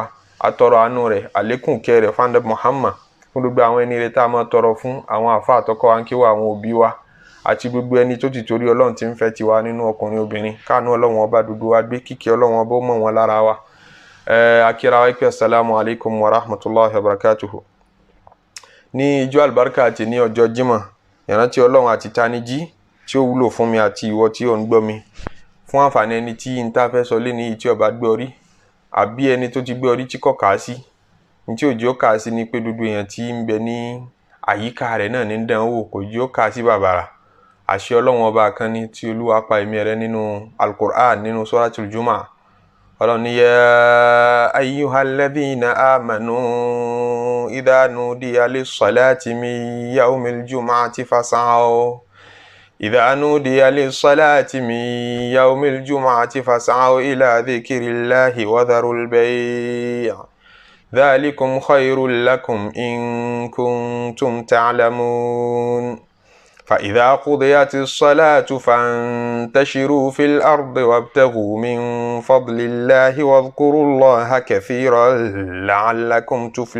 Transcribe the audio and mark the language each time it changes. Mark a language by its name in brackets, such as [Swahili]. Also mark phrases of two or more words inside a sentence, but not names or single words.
[Yoruba] Atọrọ àánú rẹ̀, àlékún ìkẹ́ rẹ̀ fún Ànábì Muhammad, fún gbogbo àwọn ẹni rẹ̀ tá a máa tọrọ fún, àwọn àfáà àtọkọ wa ń kí wa, àwọn òbí wa àti gbogbo ẹni tó ti torí Ọlọ́run tí ń fẹ́ tiwa nínú ọkùnrin obìnrin. Káànú Ọlọ́run ọba dúdú wa gbé, kíkẹ́ Ọlọ́run ọba ó mọ̀ wọn lára wa. Akira wa pé [Arabic] السلام عليكم ورحمة الله وبركاته. [Yoruba] Ní ijó àlùbáríkà àti ní ọjọ́ Jímọ̀, ìrántí Ọlọ́run àti tanijí tí ó wúlò fún mi àti ìwọ tí ó ń gbọ́ mi. Fún àǹfààní ẹni tí n ta fẹ́ sọ lé ní tí ó bá gbọ́ rí, àbí ẹni tó ti gbọ́ rí tí kò kà á sí. Ní tí òjò kà á sí ni pé gbogbo èèyàn tí ń bẹ ní àyíká rẹ̀ náà ní dánwò, kò jẹ́ ó kà á sí bàbàrà. Àṣẹ Ọlọ́run ọba kan ní tí Olúwa pa ẹ̀mí rẹ̀ nínú al-Qur'an nínú [Arabic] سورة الجمعة. [Yoruba] Ọlọ́run ní [Arabic] يا أيها الذين آمنوا إذا نودي للصلاة من يوم الجمعة فاسعوا. إذا نودي للصلاة من يوم الجمعة فاسعوا إلى ذكر الله وذروا البيع ذلكم خير لكم إن كنتم تعلمون فإذا قضيت الصلاة فانتشروا في الأرض وابتغوا من فضل الله واذكروا الله كثيرا لعلكم